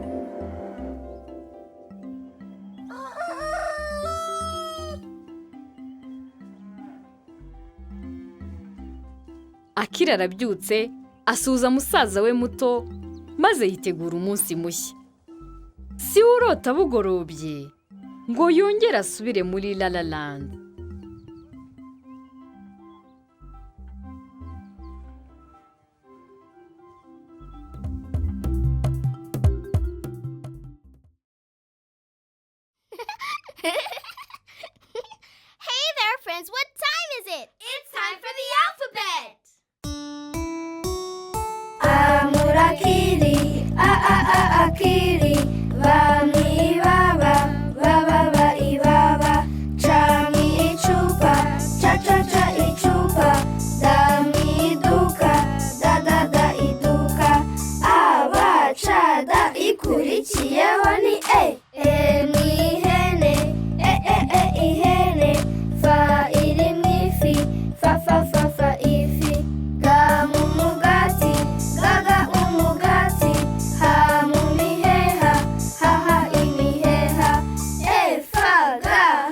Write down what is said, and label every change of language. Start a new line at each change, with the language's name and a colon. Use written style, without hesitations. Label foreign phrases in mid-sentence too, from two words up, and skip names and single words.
Kinyarwanda: Akili arabyutse asuhuza musaza we muto maze yitegura umunsi mushya. si urota bugorobye ngo yongere asubire muri Lala Land.
English: Hey there, friends. What time is it? It's time for the alphabet.
Kinyarwanda: Amurakiri, akiri, bami baba, baba ibaba, chami ichupa, cha ichupa, dami duka, da iduka, abacada ikurikiyeho ni ni ihene, ihene, fa iri mu ifi, fa ifi, ga mu mugati, ga umugati, ha mu miheha, ha imiheha, fa ga